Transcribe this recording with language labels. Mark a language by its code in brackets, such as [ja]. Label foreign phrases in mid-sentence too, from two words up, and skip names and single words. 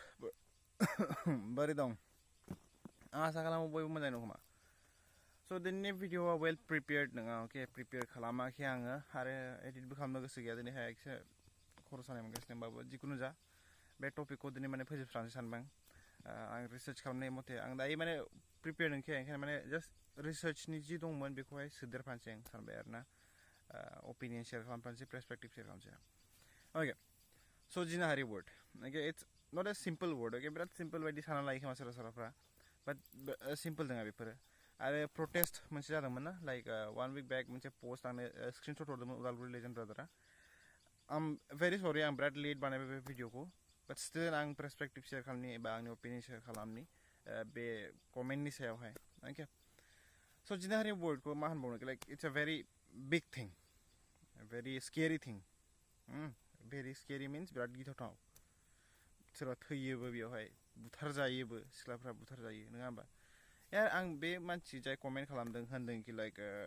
[brx] Boरै दं आसा खालामो बयबो मोजाङै दं खोमा so दिनैनि भिडिअआ [en] well prepared [brx] नङा ओके प्रिपेयर खालामाखै आङो आरो एडिटबो खालामनो गोसो गैया दिनैहाय एसे खर' सानाय मोनगासिनो होमबाबो जिखुनु जा बे टपिकखौ दिनै माने फोजोबस्रांनो सानबाय आं रिसार्च खालामनाय मथे आं दायो माने प्रिपेयर नंखाया ओंखायनो माने जास्ट रिसार्चनि जि दंमोन बेखौहाय सोदेरफानोसै आं सानबाय आरोना [en] opinion share [brx] खालामफानोसै [en] perspective share [brx] खालामसै ओके so ginahari [en] word okay it's not a simple word okay [brx] बिराद सिम्पल बायदि साना लायो खोमा सोरबा सोरबाफ्रा बाट सिम्पल नङा बेफोरो आरो प्रटेस्ट मोनसे जादोंमोन ना [en] like 1 week back [brx] मोनसे पोस्ट आंनो स्क्रिनशट हरदोंमोन उदालगुरि लेजेन्ड ब्रादारा आम [en] very sorry [brx] आं बिराद लेट बानायबाय बे भिडिअखौ [en] but still [brx] आं [en] perspective share [brx] खालामनि एबा आंनि [en] opinion share [brx] खालामनि बे कमेन्टनि सायावहाय ओके so ginahari wordखौ मा होनबावनो [en] like it's a very big thing very scary thing very scary means [brx] बिराद गिथावथाव सोरबा थैयोबो बेयावहाय बुथार जायोबो सिख्लाफ्रा बुथार जायो नङा होमबा यार आं बे मानसि जाय कमेन्ट खालामदों होनदों कि लाइक